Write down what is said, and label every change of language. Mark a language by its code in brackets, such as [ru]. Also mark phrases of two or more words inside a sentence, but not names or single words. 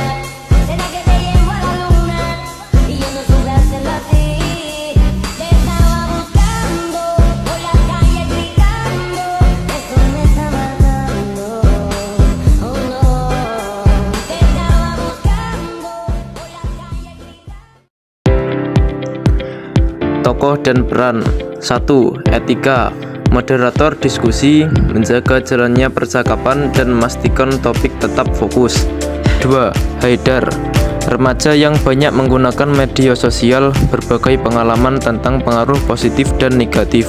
[es] Será que te llevo a la luna y yo no supe hacerlo así. Te estaba buscando por la calle gritando, eso me está matando. Oh no, te estaba buscando por la calle gritando. [id] Tokoh dan peran. 1. Etika. Moderator diskusi, menjaga jalannya percakapan dan memastikan topik tetap fokus. 2. Haidar. Remaja yang banyak menggunakan media sosial, berbagai pengalaman tentang pengaruh positif dan negatif.